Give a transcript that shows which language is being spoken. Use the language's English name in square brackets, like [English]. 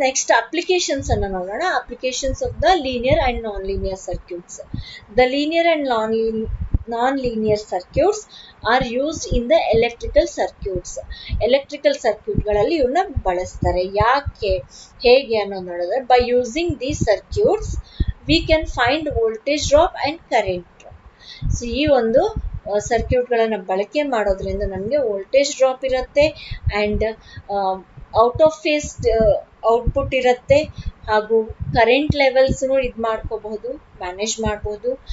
[English] next applications [Kannada] ಅನ್ನ ನೋಡೋಣ. [English] Applications of the linear and non linear circuits. The linear and non-linear circuits are used in the electrical circuits. [Kannada] Electrical ಸರ್ಕ್ಯೂಟ್ಗಳಲ್ಲಿ ಇವನ್ನ ಬಳಸ್ತಾರೆ. ಯಾಕೆ, ಹೇಗೆ ಅನ್ನೋದು ನೋಡಿದ್ರೆ, [English] By using these circuits we can find voltage drop and current drop. [Kannada] So ಈ ಒಂದು ಸರ್ಕ್ಯೂಟ್ಗಳನ್ನು ಬಳಕೆ ಮಾಡೋದ್ರಿಂದ ನಮಗೆ ವೋಲ್ಟೇಜ್ ಡ್ರಾಪ್ ಇರುತ್ತೆ and out of face output ಇರುತ್ತೆ, ಹಾಗೂ ಕರೆಂಟ್ ಲೆವೆಲ್ಸ್ನು ಇದು ಮಾಡ್ಕೋಬಹುದು, ಮ್ಯಾನೇಜ್ ಮಾಡಬಹುದು.